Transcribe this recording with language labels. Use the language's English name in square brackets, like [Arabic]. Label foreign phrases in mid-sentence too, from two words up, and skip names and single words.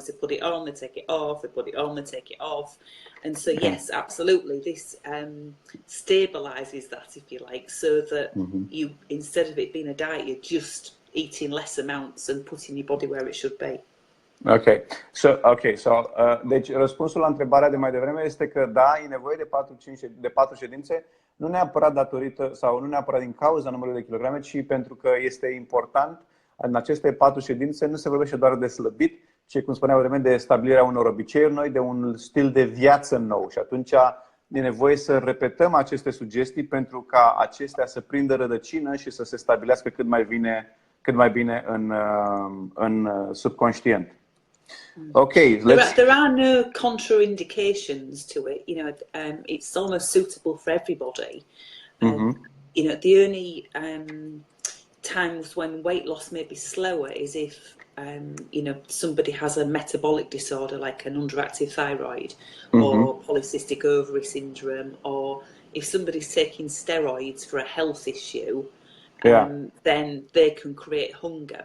[English] They put it on, they take it off, they put it on, they take it off. And so, yes, absolutely, this stabilizes that, if you like, so that you, instead of it being a diet, you're just eating less amounts and putting your body where it should be. Okay, so [Romanian] deci răspunsul la întrebarea de mai devreme este că da, e nevoie de 4 ședințe, nu neapărat datorită sau nu neapărat din cauza numărului de kilograme, ci pentru că este important în aceste 4 ședințe nu se vorbește doar de slăbit, ci, cum spuneam vreme, de stabilirea unor obiceiuri noi, de un stil de viață nou. Și atunci e nevoie să repetăm aceste sugestii pentru ca acestea să prindă rădăcină și să se stabilească cât mai bine în subconștient. [English] Okay, there are no contraindications to it. You know, it's almost suitable for everybody. You know, the only times when weight loss may be slower is if you know, somebody has a metabolic disorder like an underactive thyroid or polycystic ovary syndrome, or if somebody's taking steroids for a health issue, then they can create hunger.